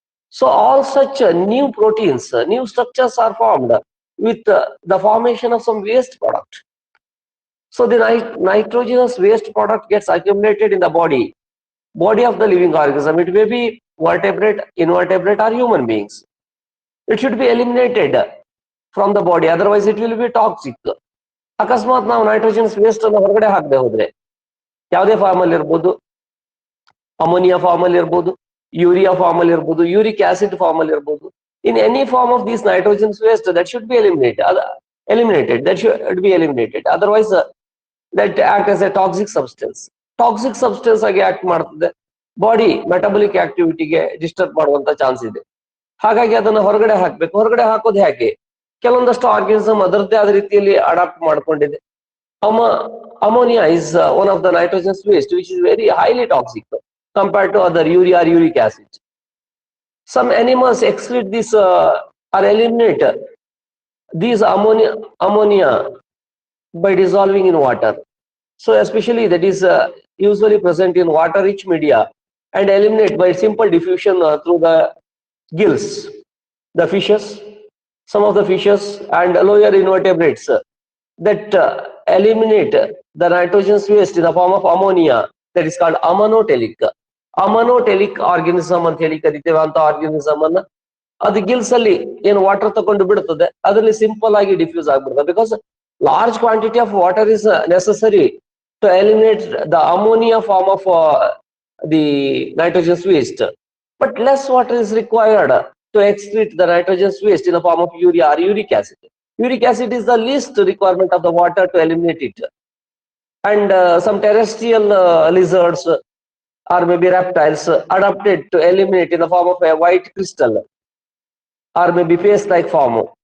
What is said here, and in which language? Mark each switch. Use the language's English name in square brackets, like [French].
[English] So all such new proteins, new structures are formed with the formation of some waste product. So the nitrogenous waste product gets accumulated in the body of the living organism. It may be vertebrate, invertebrate, or human beings. It should be eliminated from the body, otherwise it will be toxic. [Kannada] ಅಕಸ್ಮಾತ್ ನಾವು ನೈಟ್ರೋಜನ್ಸ್ waste ಅನ್ನು ಹೊರಗಡೆ ಹಾಕದೆ ಹೋದ್ರೆ ಯಾವುದೇ form ಅಲ್ಲಿ ಇರ್ಬೋದು, ammonia form ಅಲ್ಲಿ ಇರ್ಬೋದು, ಯೂರಿಯಾ ಫಾರ್ಮ್ ಅಲ್ಲಿ ಇರ್ಬೋದು, ಯೂರಿಕ್ ಆಸಿಡ್ ಫಾರ್ಮ್ ಅಲ್ಲಿ ಇರ್ಬೋದು. [English] In any form of these nitrogens waste that should be eliminated. That should be eliminated. Otherwise that act as a toxic substance. [Kannada] Toxic substance ಆಗಿ act ಮಾಡ್ತದೆ, body metabolic ಆಕ್ಟಿವಿಟಿಗೆ disturb ಮಾಡುವಂತ chance ಇದೆ. ಹಾಗಾಗಿ ಅದನ್ನ ಹೊರಗಡೆ ಹಾಕ್ಬೇಕು. ಹೊರಗಡೆ ಹಾಕೋದು ಹೇಗೆ? ಕೆಲವೊಂದಷ್ಟು ಆರ್ಗನಿಸಮ್ ಅದರದ್ದೇ ಆದ ರೀತಿಯಲ್ಲಿ ಅಡಾಪ್ಟ್ ಮಾಡ್ಕೊಂಡಿದೆ. [English] Ammonia is one of the nitrogenous waste which is very highly toxic compared to other urea or uric acid. Some animals excrete this or eliminate these ammonia by dissolving in water. So especially that is usually present in water rich media and eliminate by simple diffusion through the gills. The fishes, some of the fishes and lower invertebrates that eliminate the nitrogenous waste in the form of ammonia, that is called ammonotelic. Ammonotelic organism [Kannada] ಅಂತ ಹೇಳಿ ಕರಿತೇವೆ ಅಂತ organism ಅನ್ನ ಅದು Gilles ಅಲ್ಲಿ ಏನು water ತಗೊಂಡು ಬಿಡುತ್ತದೆ, ಅದರಲ್ಲಿ ಸಿಂಪಲ್ ಆಗಿ ಡಿಫ್ಯೂಸ್ ಆಗ್ಬಿಡ್ತದೆ. [English] Because large quantity of water is necessary to eliminate the ammonia form of the nitrogenous waste, but less water is required to excrete the nitrogenous waste in the form of urea or uric acid. Uric acid is the least requirement of the water to eliminate it. And some terrestrial lizards or maybe reptiles adapted to eliminate in the form of a white crystal or maybe paste-like form.